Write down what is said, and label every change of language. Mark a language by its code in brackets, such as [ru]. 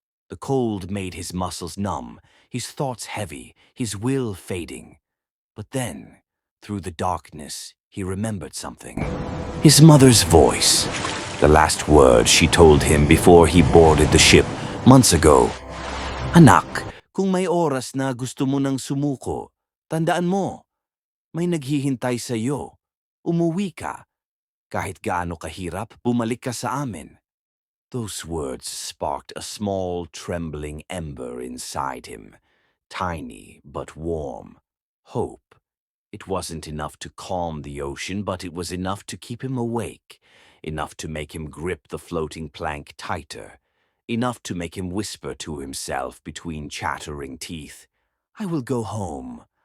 [en] The cold made his muscles numb, his thoughts heavy, his will fading. But then, through the darkness, he remembered something. His mother's voice. The last word she told him before he boarded the ship months ago. [tl] "Anak, kung may oras na gusto mo nang sumuko, tandaan mo, may naghihintay sa iyo. Umuwi ka. Kahit gaano kahirap, bumalik ka sa amin." [en] Those words sparked a small, trembling ember inside him, tiny but warm. Hope. It wasn't enough to calm the ocean, but it was enough to keep him awake, enough to make him grip the floating plank tighter, enough to make him whisper to himself between chattering teeth, "I will go home.